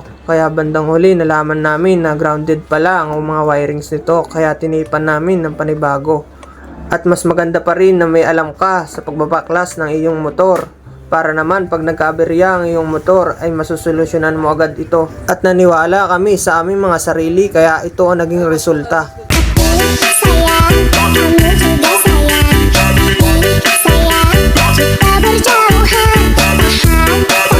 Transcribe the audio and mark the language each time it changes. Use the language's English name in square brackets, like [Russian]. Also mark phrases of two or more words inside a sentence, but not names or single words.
[Filipino] Kaya bandang huli nalaman namin na grounded pala ang mga wirings nito kaya tinipan namin ng panibago. At mas maganda pa rin na may alam ka sa pagbabaklas ng iyong motor. Para naman pag nagkaaberya ang iyong motor ay masusolusyonan mo agad ito. At naniwala kami sa aming mga sarili kaya ito ang naging resulta. [Indonesian] Sayang, kamu juga sayang. Sayang, kita berjauhan. [Filipino] Mahal.